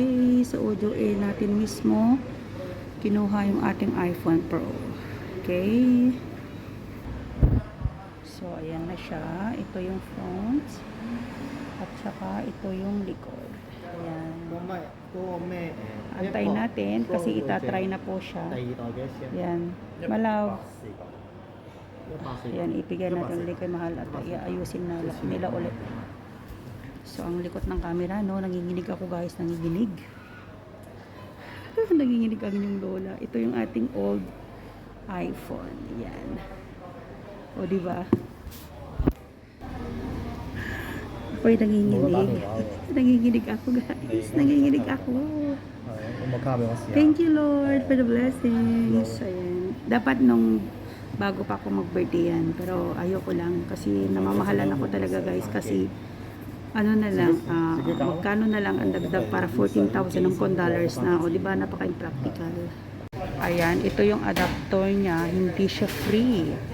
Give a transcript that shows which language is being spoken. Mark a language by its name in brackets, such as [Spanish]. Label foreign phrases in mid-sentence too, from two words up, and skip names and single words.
[Filipino] Sa Audio A natin mismo kinuha yung ating iPhone Pro. Okay. So ayan na siya. Ito yung front at saka ito yung likod. Ayan. [Cantonese] 嗰個咩 [Filipino] Antayin natin kasi itatry na po siya. [Cantonese] 第二代幾多錢啊？ Yan. Malaw. 140。 [Filipino] Ayan, ipigyan natin ulit kay mahal at iayusin na nila ulit. So, ang likot ng camera, no? Nanginginig ako guys, nanginginig. Nanginginig ang inyong lola. Ito yung ating old iPhone. Yan. O, diba? Ako'y nanginginig. Nanginginig ako guys. Nanginginig ako. [English] Thank you Lord for the blessings. [Filipino] Ayan. Dapat nung bago pa ako mag-birthday yan. Pero ayoko lang kasi namamahalan ako talaga guys. Kasi ano na lang, magkano na lang ang dagdag para 14,000 ng dollars na. O diba napaka-impractical. Ayan. Ito yung adapter niya. Hindi siya free.